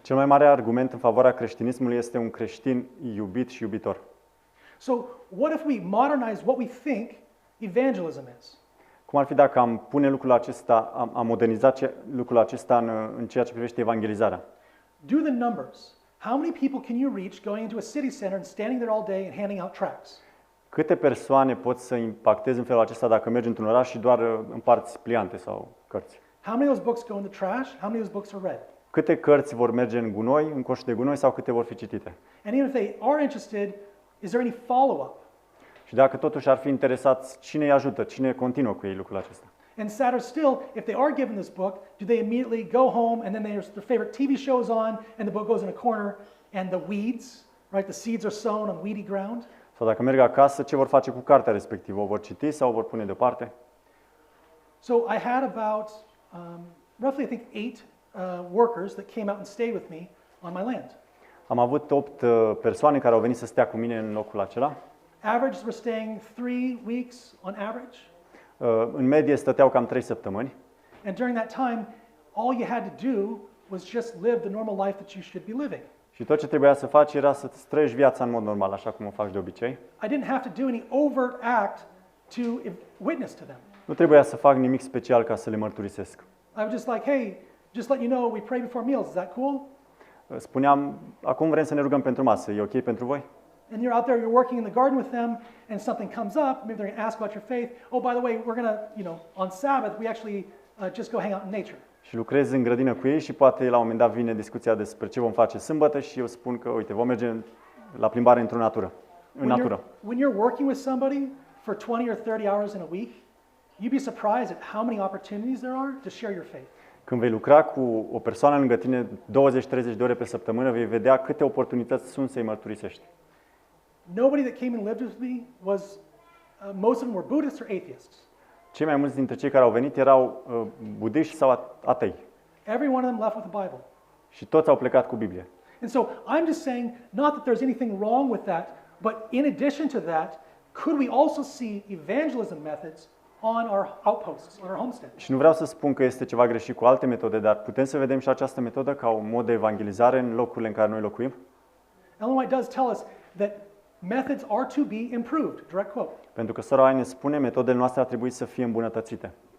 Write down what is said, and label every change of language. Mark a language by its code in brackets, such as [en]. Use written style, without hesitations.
[ro] Cel mai mare argument în favoarea creștinismului este un creștin iubit și iubitor. [en] So, what if we modernize what we think evangelism is? [ro] Cum ar fi dacă am pune lucrul acesta, am modernizat lucrul acesta în ceea ce privește evangelizarea? [en] Do the numbers. How many people can you reach going into a city center and standing there all day and handing out tracts? [ro] Câte persoane poți să impactezi în felul acesta dacă mergi într-un oraș și doar împarți pliante sau cărți? [en] How many of those books go in the trash? How many of those books are read? [ro] Câte cărți vor merge în gunoi, în coșul de gunoi sau câte vor fi citite? [en] And even if they are interested, is there any follow-up? [ro] Și dacă totuși ar fi interesați, cine îi ajută, cine continuă cu ei lucrul acesta? [en] And sadder still, if they are given this book, do they immediately go home and then their favorite TV show is on and the book goes in a corner and the weeds, right? The seeds are sown on weedy ground? [ro] Sau dacă merg acasă, ce vor face cu cartea respectivă? O vor citi sau o vor pune deoparte? [en] So I had about roughly, I think, 8 workers that came out and stayed with me on my land. [ro] Am avut 8 persoane care au venit să stea cu mine în locul acela. [en] Average, we're staying 3 weeks on average. [ro] În medie stăteau cam 3 săptămâni. [en] And during that time, all you had to do was just live the normal life that you should be living. [ro] Și tot ce trebuia să faci era să trăiești viața în mod normal, așa cum o faci de obicei. [en] I didn't have to do any overt act to witness to them. [ro] Nu trebuia să fac nimic special ca să le mărturisesc. [en] I was just like, hey, just let you know, we pray before meals. Is that cool? [ro] Spuneam, acum vrem să ne rugăm pentru masă. E ok pentru voi? [en] And you're out there, you're working in the garden with them, and something comes up. Maybe they're going to ask about your faith. Oh, by the way, we're going to, on Sabbath, we actually just go hang out in nature. [ro] Și lucrez în grădină cu ei și poate la un moment dat vine discuția despre ce vom face sâmbătă și eu spun că, uite, vom merge la plimbare în natură. [en] When you're working with somebody for 20 or 30 hours in a week, you'd be surprised at how many opportunities there are to share your faith. [ro] Când vei lucra cu o persoană lângă tine 20-30 de ore pe săptămână, vei vedea câte oportunități sunt să-i mărturisești. [en] Nobody that came and lived with me was, most of them were Buddhists or atheists. [ro] Cei mai mulți dintre cei care au venit erau budiști sau atei. [en] Every one of them left with a Bible. [ro] Și toți au plecat cu Biblie. [en] And so I'm just saying, not that there's anything wrong with that, but in addition to that, could we also see evangelism methods on our outposts, on our homestead. [ro] Și nu vreau să spun că este ceva greșit cu alte metode, dar putem să vedem și această metodă ca un mod de evangelizare în locurile în care noi locuim? [en] Ellen White does tell us that methods are to be improved, direct quote. [ro] Pentru că Sora White ne spune, metodele noastre ar trebui să fie îmbunătățite.